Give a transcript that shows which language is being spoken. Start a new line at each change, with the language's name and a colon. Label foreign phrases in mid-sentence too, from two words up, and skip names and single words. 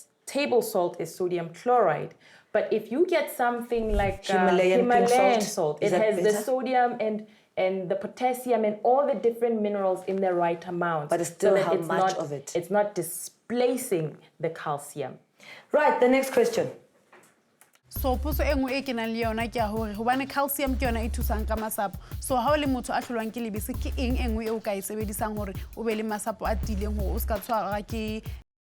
English: This table salt is sodium chloride. But if you get something like Himalayan pink salt, it has the sodium and the potassium and all the different minerals in the right amount. But it's still how much of it? It's not displacing the calcium. Right, the next question.
Southern Sotho: So potso e nngwe e ke nang le yona ke a hore hobane calcium ke yona e thusang ka masapo. So ha o le motho a hlolwang ke lebese ke eng e nngwe e o ka e sebedisang hore o be le masapo a tileng hore o ska tshwarwa ke